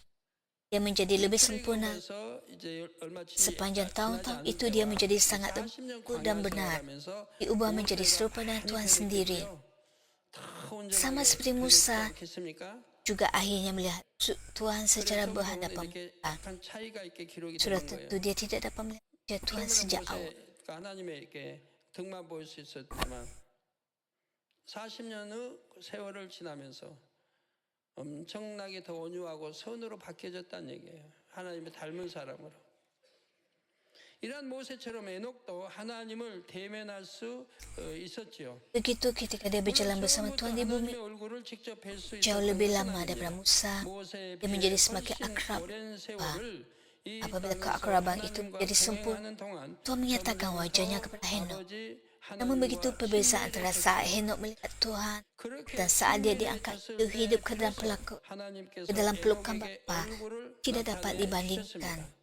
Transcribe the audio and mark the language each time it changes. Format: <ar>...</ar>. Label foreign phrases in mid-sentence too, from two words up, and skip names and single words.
<ms>Dia menjadi lebih sempurna. Sepanjang tahun-tahun itu dia menjadi sangat lembut dan benar. Diubah menjadi serupa dengan Tuhan sendiri. Sama seperti Musa, juga akhirnya melihat Tuhan secara berhadapan muka. Sudah tentu dia tidak dapat melihat Tuhan sejak awal.</ms> <ko>40년의 세월을 지나면서 엄청나게 더 온유하고 선으로 바뀌어졌다는 얘기예요. 하나님의 닮은 사람으로. 이러한 모세처럼 에녹도 하나님을 대면할 수 있었지요.</ko> <ms>Begitu ketika dia berjalan bersama Tuhan di bumi, jauh lebih lama daripada Musa, dia menjadi semakin akrab. Apabila keakraban itu menjadi sempurna, Tuhan menyatakan wajahnya kepada Henok. Namun begitu perbezaan antara saat Henok melihat Tuhan dan saat dia diangkat hidup ke dalam pelukan Bapa tidak dapat dibandingkan.</ms>